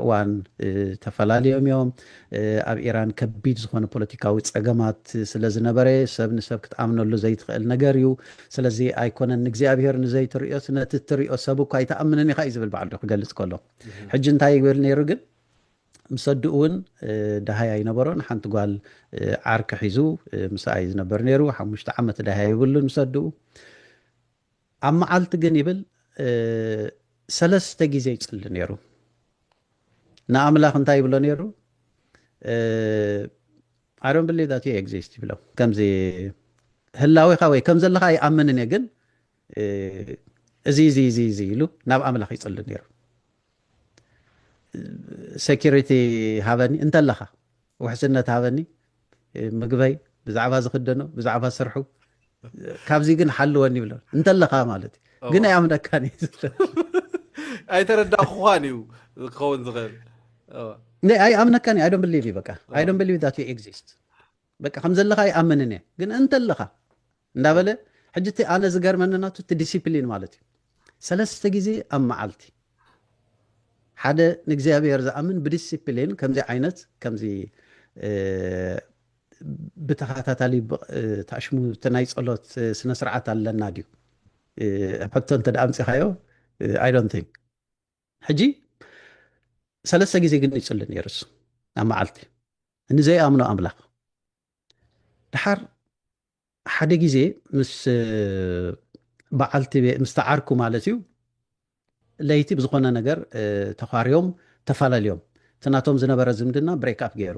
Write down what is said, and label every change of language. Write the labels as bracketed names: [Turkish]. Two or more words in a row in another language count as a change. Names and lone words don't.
[Tigrinya] እዋን ተፈላለዮም እዮም ኣብ ኢራን ከቢድ ዝኾነ ፖለቲካዊ ፀገማት ስለ ዝነበረ ሰብ ንሰብ ክትኣምነሉ ዘይትኽእል ነገር እዩ ስለዚ ኣይኮነን እግዚኣብሔር ንዘይትሪኦ ነቲ ትሪኦ ሰብ እኳ ኣይተኣምንን ኢኻ እዩ ዝብል በዓሉ ክገልፅ ከሎ ሕጂ እንታይ ይብል ነይሩ ግን ምሰድኡ እውን ዳሃያ ይነበሮን ሓንቲ ጓል ዓርኪ ሒዙ ምሳይ ዝነበር ነይሩ 5 ዓመት ዳሃያ ይብሉን ምሰድኡ ኣብ መዓልቲ ግን ይብል 3 ግዜ ይፅሊ ነይሩ ንኣምላኽ እንታይ ይብሎ ነይሩ [English] I don't believe that you exist [Tigrinya] ይብሎ ከምዚ ህላዊኻ ወይ ከም ዘለኻ ይኣምንን እየ ግን እዚ ኢሉ ናብ ኣምላኽ ይፅሊ ነይሩ ሴኪሪቲ ሃበኒ እንተለኻ ውሕስነት ሃበኒ ምግበይ ብዛዕባ ዝኽደኖ ብዛዕባ ስርሑ ካብዚ ግን ሓልወኒ ይብሎ እንተለኻ ማለት እዩ ግን ኣይኣምነካኒ ኣይተረዳእኹኳን እዩ ክኸውን ዝኽእል ኣይኣምነካኒ [English] I don't believe you [Tigrinya] በቃ [English] I don't believe that you exist [Tigrinya] በቃ ከም ዘለኻ ይኣምንን እየ ግን እንተለኻ እንዳበለ ሕጂ እቲ ኣነ ዝገርመኒ ናቱ እቲ ዲሲፕሊን ማለት እዩ 3 ግዜ ኣብ መዓልቲ ሓደ ንእግዚኣብሔር ዝኣምን ብዲሲፕሊን ከምዚ ዓይነት ከምዚ ብተኸታታሊ ተኣሽሙ እቲ ናይ ፀሎት ስነ ስርዓት ኣለና ድዩ ሕቶ እንተ ደኣ ኣምፂኻዮ [English] I don't think [Tigrinya] ሕጂ 3 ግዜ ግን ይፅሊ ነይሩ እሱ ኣብ መዓልቲ ንዘይኣምኖ ኣምላኽ ድሓር ሓደ ግዜ ምስ በዓልቲ ምስ ተዓርኩ ማለት እዩ ለይቲ ብዝኾነ ነገር ተኻርዮም ተፈላለዮም ትናቶም ዝነበረ ዝምድና [English] break up [Tigrinya] ገይሩ